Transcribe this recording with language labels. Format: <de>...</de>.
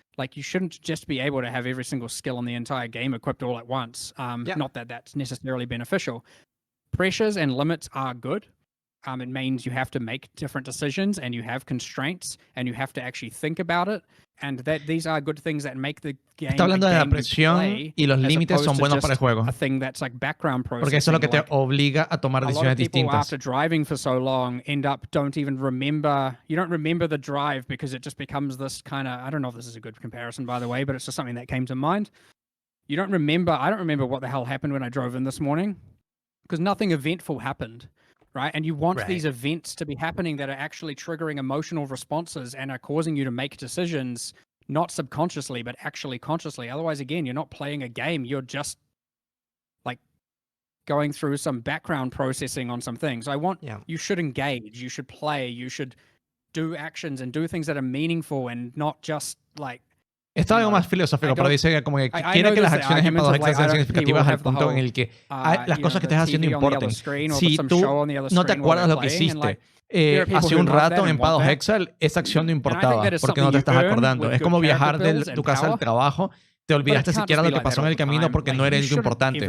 <en>Like, you shouldn't just be able to have every single skill in the entire game equipped all at once. Not that that's necessarily beneficial. Pressures and limits are good. It means you have to make different decisions, and you have constraints, and you have to actually think about it. And that these are good things that make the game.</en> <es>Está hablando de la presión y los límites son buenos para el juego.</es> <en>A thing that's like background processing.</en> <es>Porque eso es lo que te obliga a tomar decisiones distintas.</es> <en>After driving for so long, don't even remember. You don't remember the drive because it just becomes this kind of. I don't know if this is a good comparison, by the way, but it's just something that came to mind. I don't remember what the hell happened when I drove in this morning, because nothing eventful happened. right? And you want these events to be happening that are actually triggering emotional responses and are causing you to make decisions, not subconsciously, but actually consciously. Otherwise, again, you're not playing a game. You're just like going through some background processing on some things. You should engage, you should play, you should do actions and do things that are meaningful and not just like...</en> <es>Esto es algo más filosófico, pero dice que como que quiere que las acciones en Path of Exile sean significativas al punto en el que las cosas que estés haciendo importen. Si tú no te acuerdas lo que hiciste hace un rato en Path of Exile, esa acción no importaba porque no te estás acordando. Es como viajar de tu casa al trabajo. Te olvidaste siquiera lo que pasó en el camino porque no era algo importante.</es>